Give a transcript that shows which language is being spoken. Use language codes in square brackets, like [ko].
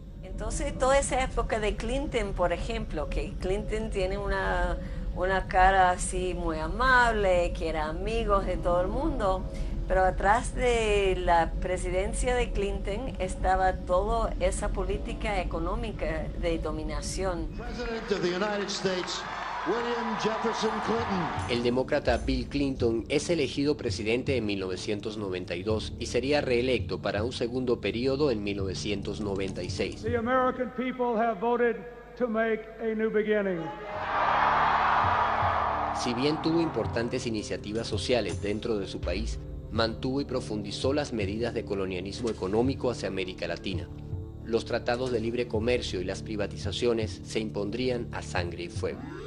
[es] Entonces, toda esa época de Clinton, por ejemplo, que Clinton tiene una cara así muy amable, que era amigo de todo el mundo, pero atrás de la presidencia de Clinton estaba toda esa política económica de dominación. El demócrata Bill Clinton es elegido presidente en 1992 y sería reelecto para un segundo periodo en 1996. [en] The American people have voted to make a new beginning. [es] Si bien tuvo importantes iniciativas sociales dentro de su país, mantuvo y profundizó las medidas de colonialismo económico hacia América Latina. Los tratados de libre comercio y las privatizaciones se impondrían a sangre y fuego.